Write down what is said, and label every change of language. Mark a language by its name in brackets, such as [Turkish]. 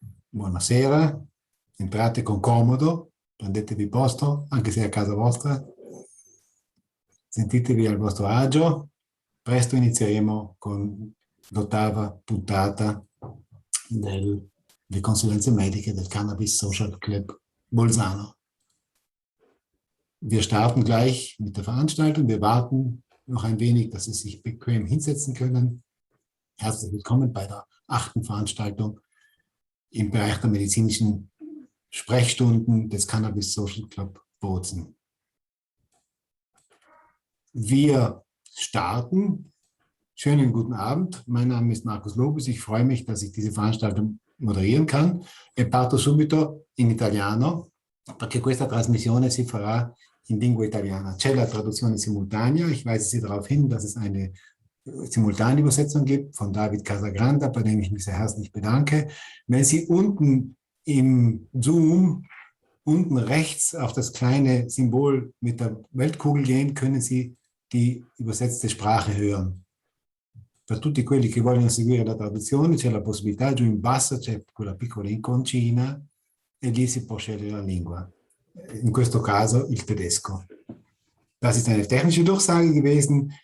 [Italian] Buonasera, entrate con comodo, prendetevi posto, anche se è a casa vostra. Sentitevi al vostro agio. Presto inizieremo con l'8ª puntata delle consulenze mediche del Cannabis Social Club Bolzano. [German] Wir starten gleich mit der Veranstaltung. Wir warten noch ein wenig, dass Sie sich bequem hinsetzen können. Herzlich willkommen bei der 8. Veranstaltung im Bereich der medizinischen Sprechstunden des Cannabis Social Club Bozen. Wir starten. Schönen guten Abend. Mein Name ist Markus Lobis. Ich freue mich, dass ich diese Veranstaltung moderieren kann. [Italian] E parto subito in italiano, perché questa trasmissione si farà in lingua italiana. C'è la traduzione simultanea. [German] Ich weise Sie darauf hin, dass es eine Simultanübersetzung gibt von David Casagranda, bei dem ich mich sehr herzlich bedanke. Wenn Sie unten im Zoom, unten rechts auf das kleine Symbol mit der Weltkugel gehen, können Sie die übersetzte Sprache hören. [Italian] Per tutti quelli che vogliono seguire la traduzione c'è la possibilità, giù in basso c'è quella piccola iconcina e lì si può scegliere la lingua. In questo caso il tedesco. [German] Das ist eine technische Durchsage gewesen.